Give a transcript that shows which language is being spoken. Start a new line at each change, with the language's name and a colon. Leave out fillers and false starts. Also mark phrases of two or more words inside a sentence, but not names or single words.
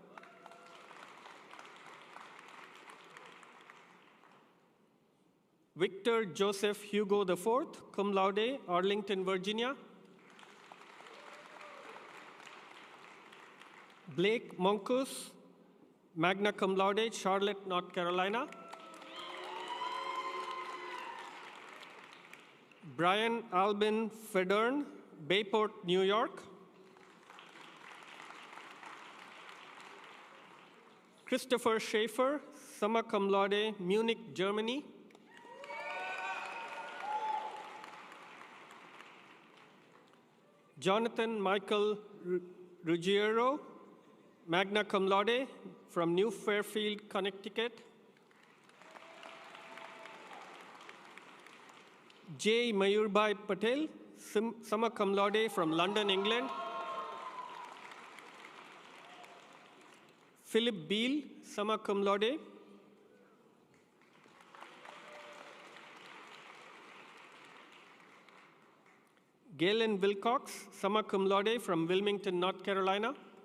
English: Victor Joseph Hugo IV,
Latin: cum laude,
English: Arlington, Virginia. Blake Monkus,
Latin: magna cum laude,
English: Charlotte, North Carolina. Brian Albin Federn, Bayport, New York. Christopher Schaefer,
Latin: summa cum laude,
English: Munich, Germany. Jonathan Michael Ruggiero,
Latin: magna cum laude,
English: from New Fairfield, Connecticut. J. Mayurbai Patel,
Latin: summa cum laude,
English: from London, England. Philip Beal,
Latin: summa cum laude.
English: Galen Wilcox,
Latin: summa cum laude,
English: from Wilmington, North Carolina.